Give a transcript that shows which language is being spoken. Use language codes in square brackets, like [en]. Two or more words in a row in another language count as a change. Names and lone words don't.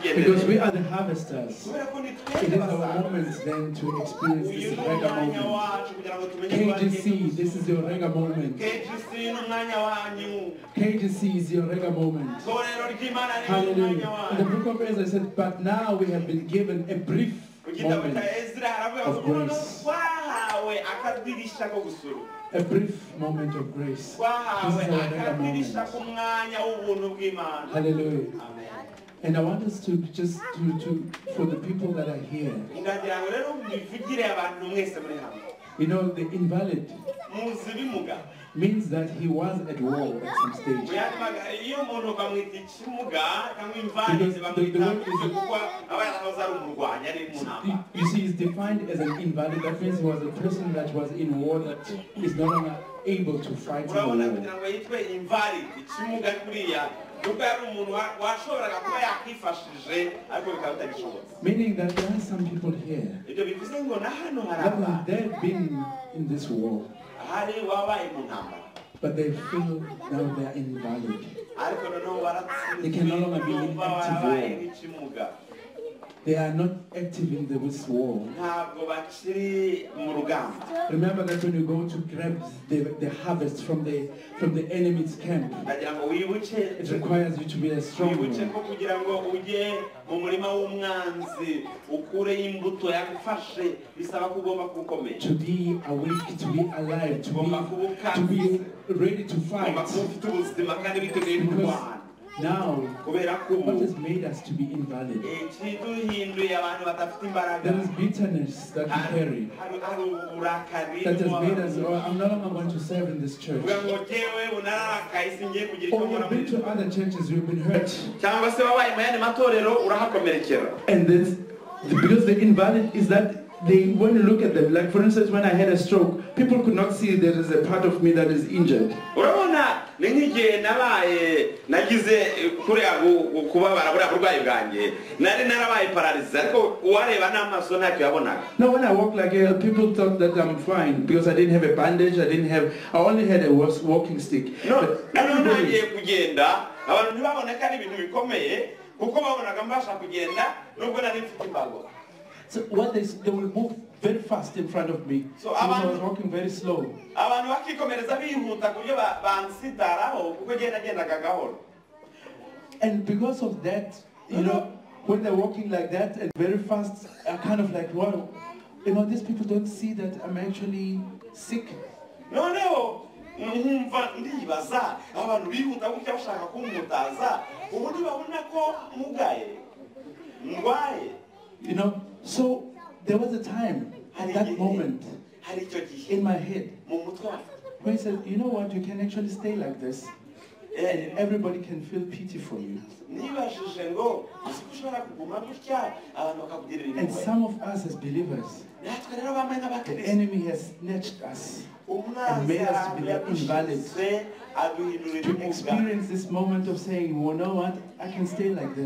[en] Because we are the harvesters. It is our moment then to experience this regular moment. KGC, this is your regular moment. KGC is your regular moment. Hallelujah. In the book of Ezra, I said, but now we have been given a brief moment of grace. [rw] twahawe akadirisha ko gusura. [en] A brief moment of grace. [rw] Twahawe [en] This is our mega [rw] akadirisha [en] moment. [rw] k'umwanya w'ubuntu bw'Imana. [en] Hallelujah. Amen. And I want us to just for the people that are here, [rw] Ngagira ngo rero mbivugire abantu mwese muri hano. [en] you know, the invalid [rw] Muzi bimuga. [en] means that he was at war at some stage. [rw] Iyo umuntu bamwita ikimuga cyangwa imvanzi bamwita kuko aba yarahoze ari umurwanyi ari mu ntambara. [en] You see, he's defined as an invalid. That means he was a person that was in war that is no longer able to fight in the [rw] Urabona [en] war. [rw] kugira ngo yitwe invalid ikimuga kuriya kuko ari umuntu washoboraga kuba yakwifashije ariko bikaba bitagishobotse. [en] Meaning that there are some people here [rw] Ibyo bivuze ngo na hano hari [en] that [rw] abantu [en] they've been in this war, [rw] hari wabaye mu ntambara [en] but they feel now they are invalid. [rw] ariko noneho [en] They can no longer be in active war. [rw] wabaye nk'ikimuga. [en] They are not active in this war. [rw] Ntabwo bakiri mu rugamba. [en] Remember that when you go to grab the harvest from the enemy's camp, [rw] Ndagira ngo wibuke [en] it requires you to be a strong [rw] wibuke [en] one. [rw] ko kugira ngo ujye mu murima w'umwanzi ukure imbuto yagufashe bisaba ko ugomba gukomera. [en] To be awake, to be alive, to be ready to fight. [rw] Ugomba kuba ufite ubuzima kandi biteguye kurwana. [en] Now, [rw] Kubera ko [en] what has made us to be invalid? [rw] ikiduhinduye abantu badafite imbaraga. [en] There is bitterness that we carry. [rw] Hari uburakari. [en] That has made us, oh, I'm no longer going to serve in this church. [rw] Uvuga ngo jyewe unararakaye singiye kugira icyo [en] Or [rw] nkora [en] you've been to other churches, you've been hurt. [rw] cyangwa se wabaye mu yandi matorero urahakomerekera. [en] And this, because the invalid is that when you look at them, like for instance, when I had a stroke, people could not see there is a part of me that is injured. [rw] Urabona ni nk'igihe nagize kuriya kubabara buriya burwayi bwanjye nari narabaye pararize ariko uwareba n'amaso ntacyo yabonaga. [en] Now when I walk like people thought that I'm fine because I didn't have a bandage, I only had a walking stick. But [rw] nagiye kugenda abantu ntibaboneka ari ibintu bikomeye kuko babonaga mbasha kugenda nubwo nari mfite imbago. [en] So what they will move very fast in front of me. So because I was walking very slow. [rw] Abantu bakikomereza bihuta kubyo bansitaraho kuko nagendaga gahoro. [en] And because of that, you know, when they're walking like that and very fast, I kind of like, wow, you know, these people don't see that I'm actually sick. [rw] Noneho nkumva ndibaza abantu bihuta gutya bashaka kumutaza ubundi babona ko mugaye ndwaye. [en] You know, so there was a time at that moment in my head where he said, you know what, you can actually stay like this and everybody can feel pity for you. And some of us as believers, the enemy has snatched us and made us to be invalid, to experience this moment of saying, well, you know what, I can stay like this.